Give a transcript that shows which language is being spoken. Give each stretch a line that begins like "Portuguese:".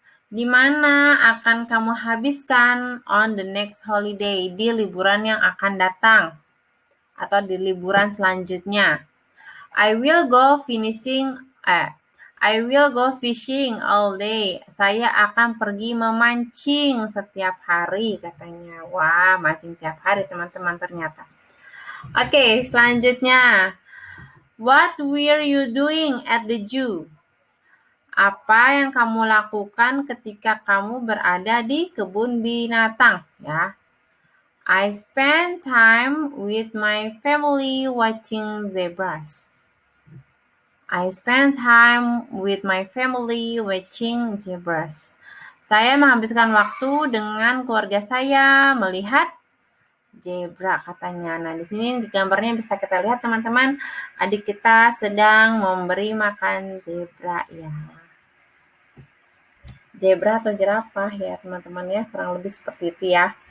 Indonesian: Di mana akan kamu habiskan
English: on the next holiday,
Indonesian: di liburan yang akan datang atau di liburan selanjutnya?
English: I will go fishing all day.
Indonesian: Saya akan pergi memancing setiap hari katanya. Wah, mancing tiap hari teman-teman ternyata. Oke, selanjutnya.
English: What were you doing at the zoo?
Indonesian: Apa yang kamu lakukan ketika kamu berada di kebun binatang ya?
English: I spent time with my family watching zebras. I spent time with my family watching zebras.
Indonesian: Saya menghabiskan waktu dengan keluarga saya melihat zebra katanya. Nah, di sini di gambarnya bisa kita lihat teman-teman, adik kita sedang memberi makan zebra ya. Zebra atau jerapah ya teman-teman ya, kurang lebih seperti itu ya.